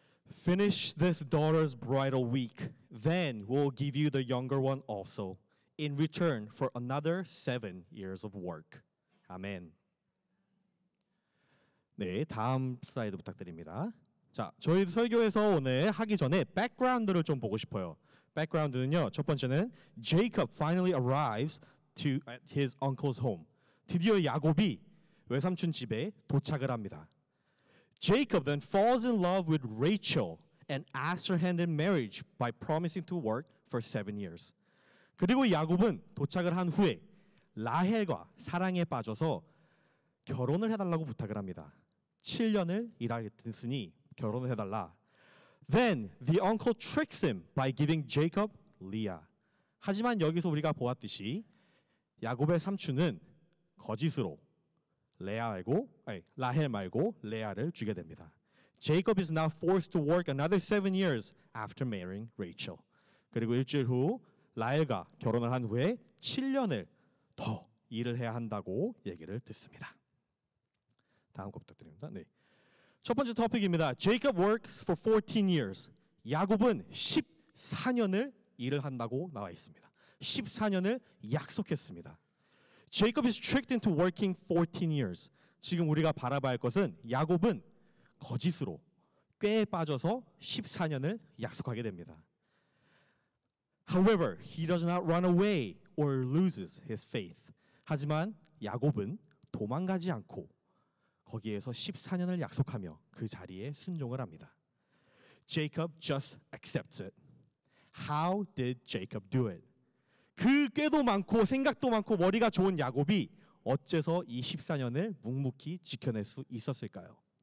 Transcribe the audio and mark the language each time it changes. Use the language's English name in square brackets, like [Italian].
[English] Finish this daughter's bridal week. Then we'll give you the younger one also, in return for another 7 years of work. [Korean] 아멘. 네, 다음 슬라이드 부탁드립니다. 자, 저희 설교에서 오늘 하기 전에 백그라운드를 좀 보고 싶어요. 백그라운드는요, 첫 번째는 [English] Jacob finally arrives to at his uncle's home. [Korean] 드디어 야곱이 외삼촌 집에 도착을 합니다. [English] Jacob then falls in love with Rachel and asks her hand in marriage by promising to work for 7 years. [Korean] 그리고 야곱은 도착을 한 후에 라헬과 사랑에 빠져서 결혼을 해달라고 부탁을 합니다. 7년을 일하겠으니 결혼을 해달라. [English] Then the uncle tricks him by giving Jacob Leah. [Korean] 하지만 여기서 우리가 보았듯이 야곱의 삼촌은 거짓으로 라헬 말고 레아를 주게 됩니다. [English] Jacob is now forced to work another 7 years after marrying Rachel. [Korean] 그리고 일주일 후 라헬과 결혼을 한 후에 7년을 더 일을 해야 한다고 얘기를 듣습니다. 다음 거 부탁드립니다. 네. 첫 번째 토픽입니다. [English] Jacob works for 14 years. [Korean] 야곱은 14년을 일을 한다고 나와 있습니다. 14년을 약속했습니다. [English] Jacob is tricked into working 14 years. [Korean] 지금 우리가 바라봐야 할 것은 야곱은 거짓으로 꾀에 빠져서 14년을 약속하게 됩니다. [English] However, he does not run away or loses his faith. [Korean] 하지만 야곱은 도망가지 않고 거기에서 14년을 약속하며 그 자리에 순종을 합니다. [English] Jacob just accepts it. How did Jacob do it? [Korean] 그 꾀도 많고 생각도 많고 머리가 좋은 야곱이 어째서 이 14년을 묵묵히 지켜낼 수 있었을까요?